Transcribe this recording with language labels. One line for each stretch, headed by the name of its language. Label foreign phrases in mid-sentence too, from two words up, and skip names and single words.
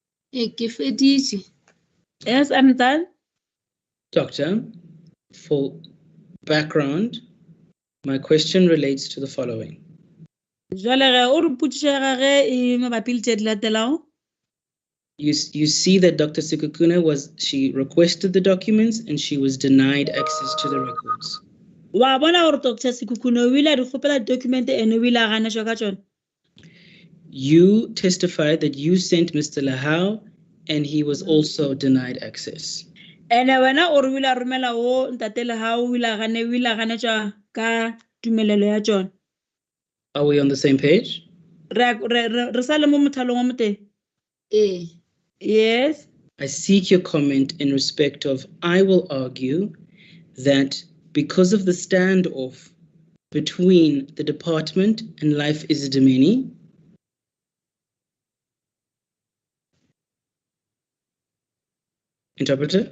Northern Sotho: Ke feditse.
English: Yes, I'm done. Doctor, for background, my question relates to the following. You see that Dr. Sikukuna she requested the documents and she was denied access to the records.
Northern Sotho: Wa bona gore Dr. Sikukuna o ile a di kgopela document ene o ile a gana ka tsone.
English: You testified that you sent Mr. Lahau and he was also denied access.
Northern Sotho: Ene wena o re o ile a romela o ntate Lahau o ile a ganetswa ka tumelelo ya tsone.
English: Are we on the same page?
Northern Sotho: Re sa le mo mothalong wa mo teng.
English: Yes. I seek your comment in respect of, I will argue that because of the standoff between the department and Life Esidimeni, interpreter?